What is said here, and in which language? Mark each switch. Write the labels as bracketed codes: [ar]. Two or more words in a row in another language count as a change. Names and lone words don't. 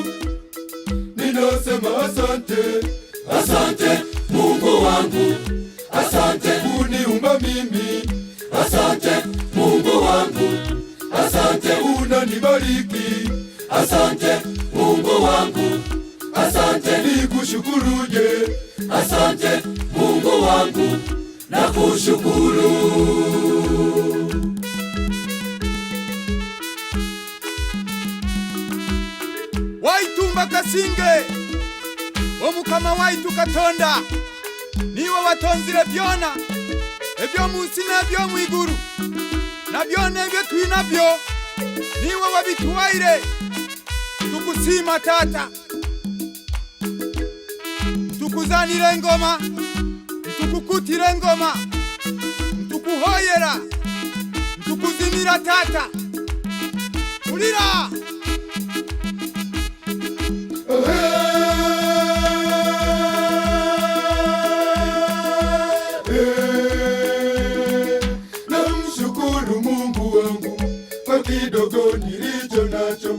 [sw] Ninasema asante, asante Mungu wangu, asante uniumba mimi, asante Mungu wangu, asante unanibariki, asante Mungu wangu, asante nikushukuruje, asante Mungu wangu, nakushukuru. [nyo] Waitumba kasinge omukama waitu Katonda niwe watonzire byona ebyo munsi n'ebyo mwiguru na byona ebyo twinabyo niwe wabituwaire. Tukusima Tata, tukuzanire ngoma, tukukutire ngoma, tukuhoyera, tukuzimira Tata. Ulira [sw] namshukuru Mungu wangu kwa kidogo nilicho nacho.